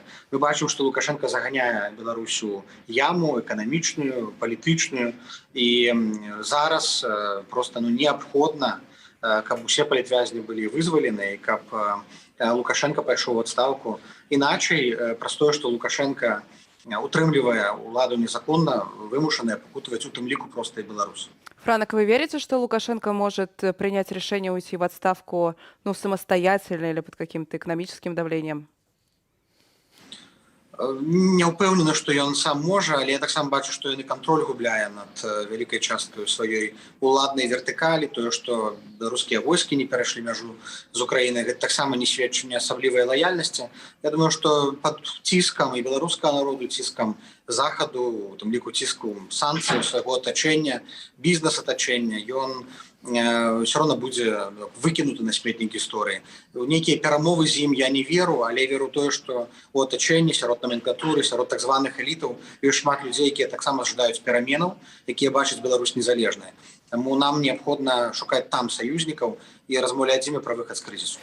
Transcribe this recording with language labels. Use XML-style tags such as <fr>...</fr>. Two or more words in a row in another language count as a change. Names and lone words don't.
<be>Мы бачым, што Лукашенко заганяе Беларусь у яму эканамічную, палітычную, і зараз просто неабходна, каб усе палітвязні былі вызвалены, і каб Лукашенко пайшоў у адстаўку. Іначай, праз тое, што Лукашенко утрымлівае ўладу незаконна, вымушаная пакутаваць у тым ліку проста і беларусы. Франак,</be> <ru>вы верите, что Лукашенко может принять решение уйти в отставку самостоятельно или под каким-то экономическим давлением?</ru> <be>Не ўпэўнены, што ён сам можа, але я таксама бачу, што ён і кантроль губляе над вялікай часткай сваёй уладнай вертыкалі. Тое, што беларускія войскі не перайшлі мяжу з Украінай, гэта таксама не сведчанне асаблівай лаяльнасці. Я думаю, што пад ціскам і беларускага народу, ціскам захаду, у тым ліку ціску санкцый свайго атачэння, бізнес-атачэння, ён</be> <ru>все равно</ru> <be>будзе выкінуты на сметнік гісторыі. У нейкія перамовы з ім я не веру, але веру тое, што у атачэнні сярод номенклатуры, сярод так званых элітаў ёсць шмат людзей, якія таксама жадаюць пераменаў, якія бачаць Беларусь незалежнай. Таму нам неабходна шукаць там саюзнікаў і размаўляць з імі пра выхад з крызісу.</be>